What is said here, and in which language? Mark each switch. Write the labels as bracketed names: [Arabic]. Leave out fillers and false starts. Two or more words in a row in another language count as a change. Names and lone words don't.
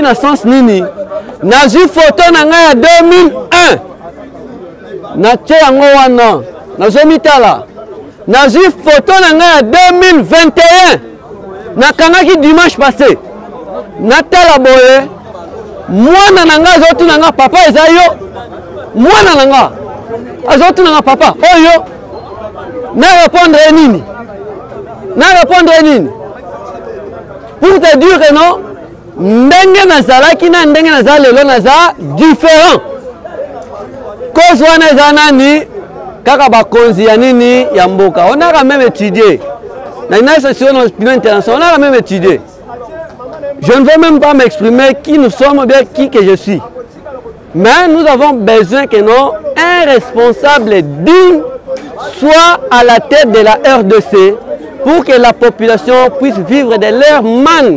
[Lingala] na sens nini na ju photo na ngai ya 2001 na tie yango wana nazomitala na ju photo na ngai ya 2021 nakangaki [French] dimanche passé [Lingala] natala boye mwana na ngai azotuna nga papa eza yo mwana na nga azotuna nga papa oyo na répondre [French] nini pour te dire que non [Lingala] ndenge nazalaki na ndenge naza lelo naza [French] différent cause [Lingala] wana eza nani kaka bakonzi ya nini ya mboka [French] on a quand même étudié na une session d'opinion internationale on a quand même étudié. Je ne veux même pas m'exprimer qui nous sommes, bien qui que je suis. Mais nous avons besoin que non, un responsable digne soit à la tête de la RDC pour que la population puisse vivre de leur manne.